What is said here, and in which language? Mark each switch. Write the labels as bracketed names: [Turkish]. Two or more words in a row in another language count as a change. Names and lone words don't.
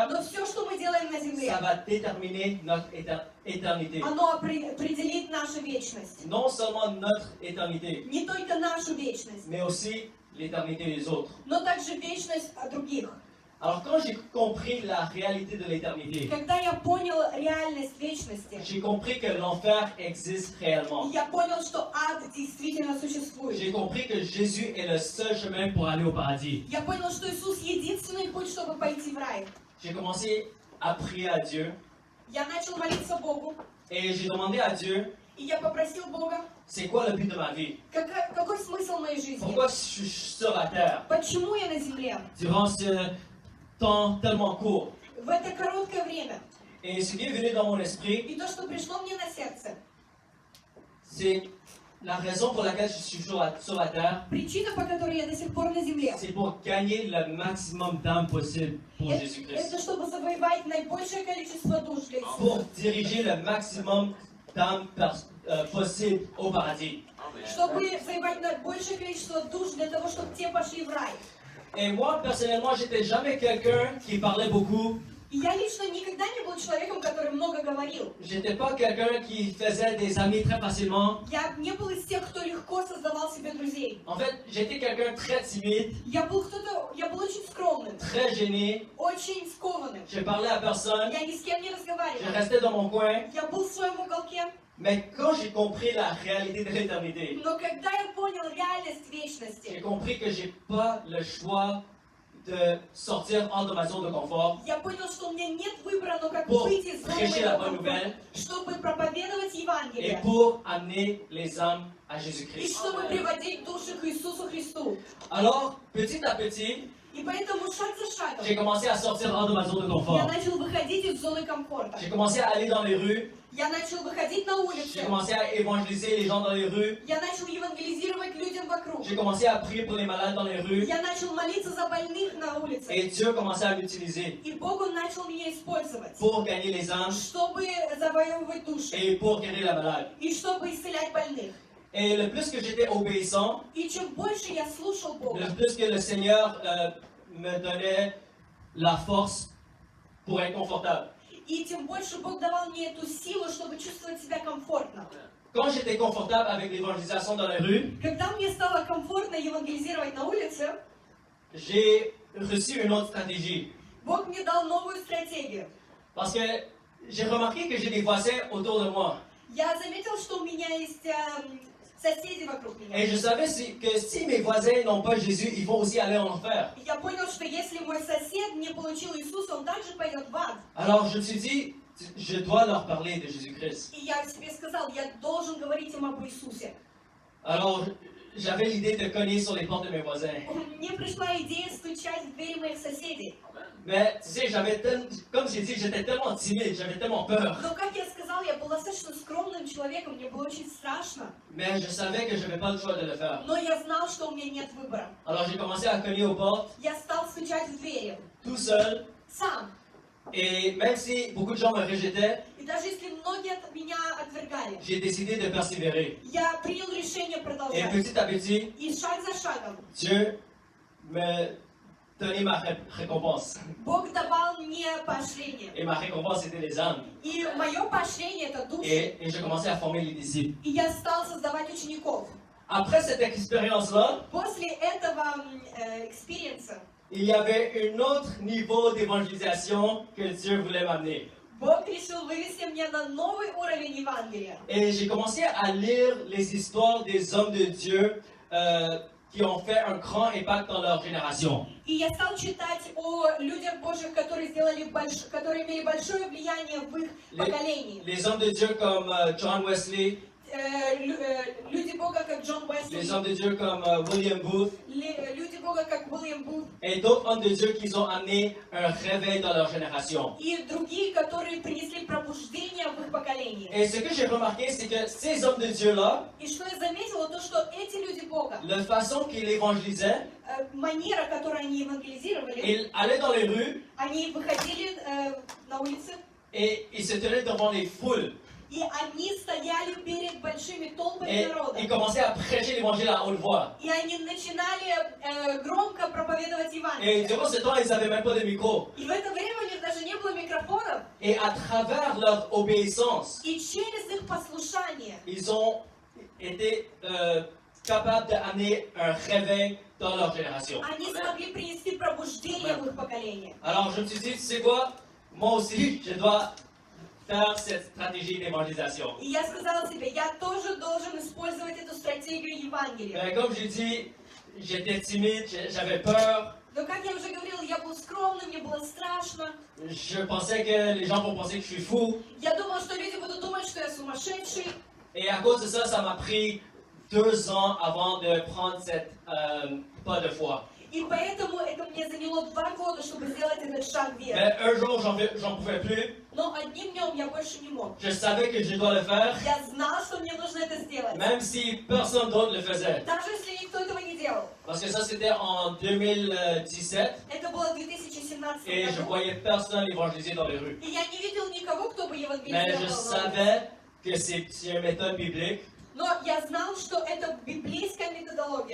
[Russian] Но все, что мы делаем на земле, [French] ça va déterminer notre éternité. [Russian] оно определит нашу вечность. [French] Non seulement notre éternité, [Russian] Не только нашу вечность, [French] mais aussi l'éternité des autres. [Russian] но также вечность других. [French] Alors quand j'ai compris la réalité de l'éternité, [Russian] Когда я понял реальность вечности, [French] j'ai compris que l'enfer existe réellement. [Russian] я понял, что ад действительно существует. [French] J'ai compris que Jésus est le seul chemin pour aller au paradis. [Russian] Я понял, что Иисус единственный путь, чтобы пойти в рай. [French] J'ai commencé à prier à Dieu [Russian] Я начал молиться Богу, [French] et j'ai demandé à Dieu, [Russian] и я попросил Бога, [French] c'est quoi le but de ma vie? [Russian] какой смысл моей жизни? [French] Pourquoi je suis sur la terre [Russian] Почему я на земле? [French] durant ce temps tellement court? [Russian] В это короткое время. [French] Et ce qui est venu dans mon esprit, [Russian] И то, что пришло мне на сердце, [French] c'est la raison pour laquelle je suis sur la terre, [Russian] причина, по которой я до сих пор на земле, [French] c'est pour gagner le maximum d'âmes possible pour Jésus-Christ. [Russian] это чтобы завоевать наибольшее количество душ для Иисуса. [French] Pour diriger le maximum d'âmes possible au paradis. [Russian] Чтобы завоевать наибольшее количество душ для того, чтобы те пошли в рай. [French] Et moi, personnellement, j'étais jamais quelqu'un qui parlait beaucoup. [Russian] И я лично никогда не был человеком, который много говорил. [French] J'étais pas quelqu'un qui faisait des amis très facilement. [Russian] Я не был из тех, кто легко создавал себе друзей. [French] En fait, j'étais quelqu'un très timide, [Russian] Я был очень скромным, [French] très gêné. [Russian] очень скованным. [French] Je parlais à personne. [Russian] Я ни с кем не [French] Je [Russian] разговаривал. [French] restais dans mon coin. [Russian] Я был в своем уголке. [French] Mais quand j'ai compris la réalité de l'éternité, [Russian] Но когда я понял реальность [French] j'ai [Russian] вечности, [French] compris que j'ai pas le choix de sortir hors de ma zone de confort [Russian] я понял, что у меня нет выбора, но как [French] pour [Russian] выйти из зоны [French] prêcher la [Russian] моего [French] bonne [Russian] комфорта, [French] nouvelle [Russian] чтобы проповедовать [French] et [Russian] Евангелие. [French] pour amener les âmes à [Russian] И [French] Jésus-Christ. [Russian] чтобы приводить души к Иисусу Христу. [French] Alors, petit à petit, [Russian] И поэтому шаг за шагом [French] j'ai commencé à sortir hors de ma zone de [Russian] я [French] confort. [Russian] начал выходить из зоны комфорта. [French] J'ai commencé à aller dans les rues. [Russian] Я начал выходить на улицы. [French] J'ai commencé à évangéliser les gens dans les rues. [Russian] Я начал евангелизировать людям вокруг. [French] J'ai commencé à prier pour les malades dans les rues. [Russian] Я начал молиться за больных на улице. [French] Et Dieu a commencé à m'utiliser [Russian] И Бог, Он начал меня использовать, [French] pour gagner les âmes [Russian] чтобы завоевывать души. [French] et pour guérir la malade. [Russian] И чтобы исцелять больных. [French] Et le plus que j'étais obéissant, [Russian] И чем больше я слушал Бога, [French] le plus que le Seigneur me donnait la force pour être confortable. [Russian] и тем больше Бог давал мне эту силу, чтобы чувствовать себя комфортно. [French] Quand j'étais confortable avec l'évangélisation dans les rues, [Russian] Когда мне стало комфортно евангелизировать на улице, [French] j'ai reçu une autre stratégie. [Russian] Бог мне дал новую стратегию. [French] Parce que j'ai remarqué que j'ai des voisins autour de moi. [Russian] Я заметил, что у меня есть соседи вокруг [French] Et [Russian] меня. [French] je savais que si mes voisins n'ont pas Jésus, ils vont aussi aller en enfer. [Russian] И я понял, что если мой сосед не получил Иисуса, он также пойдет в ад. [French] Alors je me suis dit, je dois leur parler de Jésus-Christ. [Russian] И я себе сказал, я должен говорить им об Иисусе. [French] Alors j'avais l'idée de cogner sur les portes de mes voisins. [Russian] Мне пришла идея стучать в двери моих соседей. [French] Mais tu sais, comme j'ai dit, j'étais tellement timide, j'avais tellement peur. [Russian] Но, как я сказал, я была достаточно скромным человеком, мне было очень страшно. [French] Mais je savais que je n'avais pas le choix de le faire. [Russian] Но я знал, что у меня нет выбора. [French] Alors j'ai commencé à cogner aux portes, [Russian] Я стал стучать в двери. [French] tout seul. [Russian] Сам. [French] Et même si beaucoup de gens me rejettaient, [Russian] И даже если многие от меня отвергали, [French] j'ai décidé de persévérer. [Russian] я принял решение [French] Et [Russian] продолжать. [French] petit à petit, [Russian] И шаг за шагом [French] Dieu me donnait ma récompense. [Russian] Бог давал мне поощрение. [French] Et ma récompense était les âmes. [Russian] И мое поощрение это души. [French] Et j'ai commencé à former les disciples. [Russian] И я стал создавать учеников. [French] Après cette expérience-là, [Russian] После этого экспириенса [French] il y avait un autre niveau d'évangélisation que Dieu voulait m'amener. [Russian] Бог решил вывести меня на новый уровень Евангелия. [French] Et j'ai commencé à lire les histoires des hommes de Dieu qui ont fait un grand impact dans leur génération. [Russian] И я стал читать о людях Божьих, которые имели большое влияние в их поколении. [French] Les hommes de Dieu comme John Wesley, [Russian] люди Бога, как Джон [French] les [Russian] Уэсли, [French] hommes de Dieu comme William Booth [Russian] люди Бога, как Уильям Бут, [French] et d'autres hommes de Dieu qui ont amené un réveil dans leur génération. [Russian] и другие, которые принесли пробуждение в их поколении. [French] Et ce que j'ai remarqué, c'est que ces hommes de Dieu-là, [Russian] И что я заметила, то что эти люди Бога, [French] la façon qu'ils évangélisaient, [Russian] манера, которой они евангелизировали, [French] ils allaient dans les rues [Russian] они выходили на улицы, [French] et ils se tenaient devant les foules. [Russian] и они стояли перед большими толпами [French] Et [Russian] народа. [French] ils commençaient à prêcher l'évangile à haute voix. [Russian] И они начинали громко проповедовать [French] Et [Russian] Евангелие. [French] durant ce temps, ils n'avaient même pas de micro. [Russian] И в это время у них даже не было микрофонов. [French] Et à travers leur obéissance, [Russian] И через их послушание [French] ils ont été capables d'amener un réveil dans leur génération. [Russian] они смогли принести пробуждение в их поколение. [French] Alors je me suis dit, tu sais quoi? Moi aussi, je dois faire cette stratégie d'évangélisation. [Russian] И я сказала себе, я тоже должен использовать эту стратегию Евангелия. [French] Mais comme j'ai dit, j'étais timide, j'avais peur. [Russian] Но, как я уже говорила, я был скромным, мне было страшно. [French] Je pensais que les gens vont penser que je suis fou. [Russian] Я думала, что люди будут думать, что я сумасшедший. [French] Et à cause de ça, ça m'a pris 2 ans avant de prendre cette pas de foi. [Russian] И поэтому это мне заняло 2 года, чтобы сделать этот шаг веры. [French] Mais un jour, j'en pouvais plus. [Russian] Но одним днем я больше не мог. [French] Je savais que je dois le faire, [Russian] Я знал, что мне нужно это сделать. [French] même si personne d'autre le faisait. [Russian] Даже если никто этого не делал. [French] Parce que ça, c'était en 2017 [Russian] Это было в 2017 [French] et je [Russian] году. [French] voyais personne évangéliser dans les rues. [Russian] И я не видел никого, кто бы [French] Mais [Russian] евангелизировал. [French] je savais que c'est une méthode biblique [Russian] Но я знал, что это библейская методология.